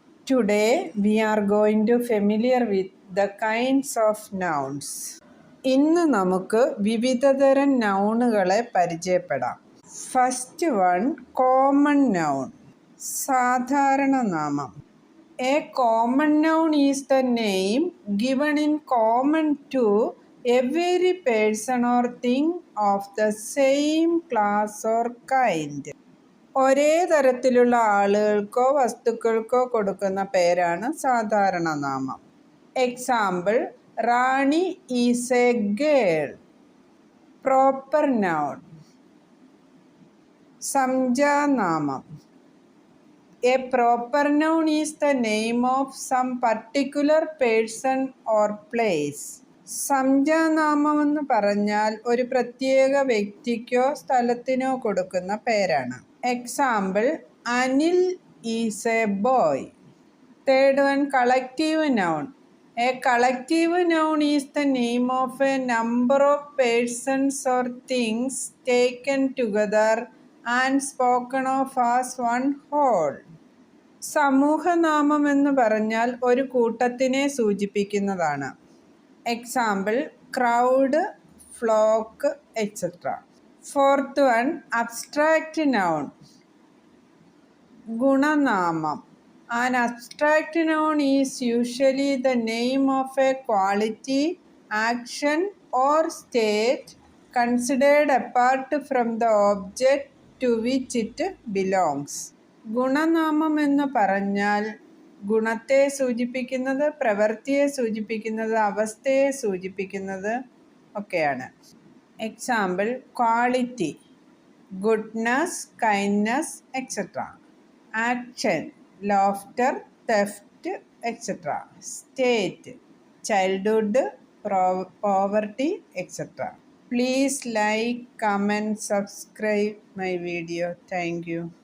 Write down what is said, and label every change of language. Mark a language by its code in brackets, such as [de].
[en] Today we are going to familiar with the kinds of nouns. [ml] ഇന്ന് നമുക്ക് വിവിധതരം നൗണുകളെ പരിചയപ്പെടാം. [en] first one, common noun, [ml] സാധാരണ നാമം. [en] A common noun is the name given in common to every person or thing of the same class or kind. [ml] ഒരേ തരത്തിലുള്ള ആളുകൾക്കോ വസ്തുക്കൾക്കോ കൊടുക്കുന്ന പേരാണ് സാധാരണ നാമം. [en] Example, Rani is a girl. Proper noun, സംജ്ഞാനാമം. A proper noun is the name of some particular person or place. [ml] സംജ്ഞാനാമം എന്ന് പറഞ്ഞാൽ ഒരു പ്രത്യേക വ്യക്തിക്കോ സ്ഥലത്തിനോ കൊടുക്കുന്ന പേരാണ്. [en] Example, Anil is a boy. Third one, collective noun. A collective noun is the name of a number of persons or things taken together and spoken of as one whole. [ml] സമൂഹനാമം എന്ന് പറഞ്ഞാൽ ഒരു കൂട്ടത്തിനെ സൂചിപ്പിക്കുന്നതാണ്. [en] Example, crowd, flock, etcetera. Fourth one, abstract noun, ഗുണനാമം. An abstract noun is usually the name of a quality, action or state considered apart from the object to which it belongs. [ml] ഗുണനാമം എന്ന് പറഞ്ഞാൽ ഗുണത്തെ സൂചിപ്പിക്കുന്നത്, പ്രവൃത്തിയെ സൂചിപ്പിക്കുന്നത്, അവസ്ഥയെ സൂചിപ്പിക്കുന്നത് ഒക്കെയാണ്. [en] Example, quality, goodness, kindness, etcetera. Action, laughter, theft, etc. State, childhood, poverty, etc. Please like, comment, subscribe my video. Thank you.